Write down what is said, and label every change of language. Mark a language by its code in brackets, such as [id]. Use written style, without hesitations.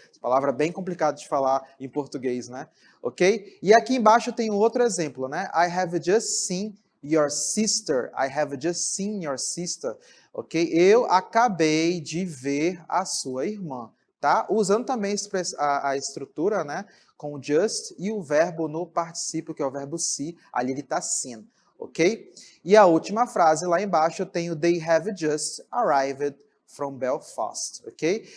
[pt] Essa palavra é bem complicada de falar em português, né? Ok? E aqui embaixo tem outro exemplo, né? [en] I have just seen your sister. I have just seen your sister. [pt] Ok? Eu acabei de ver a sua irmã, tá? Usando também a estrutura, né? Com o just e o verbo no particípio, que é o verbo see. Ali ele está seen, ok? E a última frase lá embaixo eu tenho [en] they have just arrived from Belfast, [pt] ok?